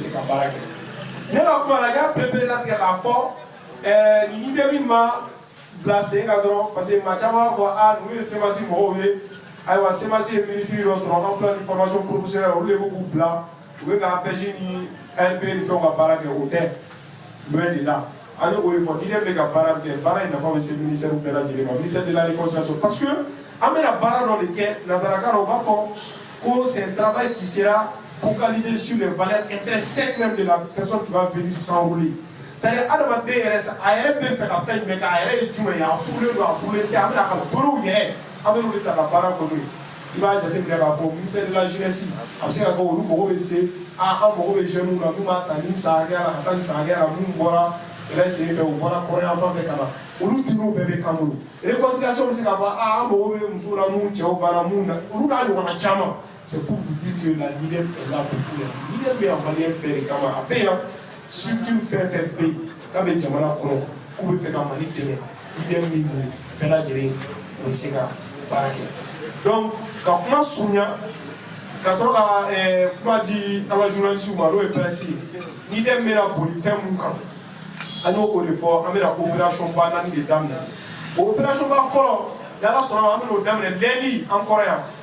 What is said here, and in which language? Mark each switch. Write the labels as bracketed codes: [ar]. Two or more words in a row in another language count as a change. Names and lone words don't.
[bm] se ka baara kɛ ne ka kuma la n y'a perepere latigɛ k'a fɔ nin leader min ma bila sen kan dɔrɔn [fr] parce que [bm] maa caman b'a fɔ ninnu ye semasi mɔgɔw ye ayiwa semasi ye ministre dɔ sɔrɔ emploi ni [fr] formation professionnelle [bm] olu de b'u k'u bila u bɛ ka APJ ni ANP ni fɛnw ka baara kɛ o tɛ [fr] loin de là [bm] an ye o de fɔ leader bɛ ka baara kɛ baara in nafa bɛ se ministère bɛɛ lajɛlen ma [fr] ministère de la réconciliation parce que [bm] an bɛna baara dɔ de kɛ nanzarakan na u b'a fɔ ko [fr] c'est un travail qui sera focalisé sur les valeurs intrinsèques même de la personne qui va venir s'enrôler. [bm] C'est-à-dire adamaden yɛrɛ sa a yɛrɛ bɛ fɛ ka fɛn jumɛn kɛ a yɛrɛ ye jumɛn ye a furulen don a furulen tɛ an bɛna ka dɔrɔw yɛrɛ an bɛ n'o de ta ka baara kɔnɔ ye i b'a jateminɛ k'a fɔ [fr] ministère de la jeunesse [bm] a bɛ se ka kɛ olu mago bɛ se an mago bɛ jeunes na n'u b'a ta ni san hakɛya la ka taa ni san hakɛya la minnu bɔra kɛlɛ sen fɛ u bɔra kɔrɔyan fan fɛ ka na olu diriw bɛɛ bɛ kan bolo réconciliation bɛ se k'a fɔ an mago bɛ musow la minnu cɛw banna minnu na olu n'a ɲɔgɔnna caman [fr] c'est pour vous dire que la leader est là pour tout le monde [bm] leader bɛ yan maliyɛn bɛɛ de kama a bɛ yan structure fɛn fɛn bɛ yen k'a bɛ jamana kɔnɔ k'u bɛ fɛ ka mali dɛmɛ leader min ni bɛɛ lajɛlen bɛ se ka baara kɛ donc ka kuma surunya ka sɔrɔ ka kuma di an ka journaliste ma n'o ye presse ye leader bɛna boli fɛn mun kan an y'o de fɔ an bɛna opération ba 4 de daminɛ o opération ba fɔlɔ n'ala sɔnna ma an bɛn'o daminɛ lundi an kɔrɔ yan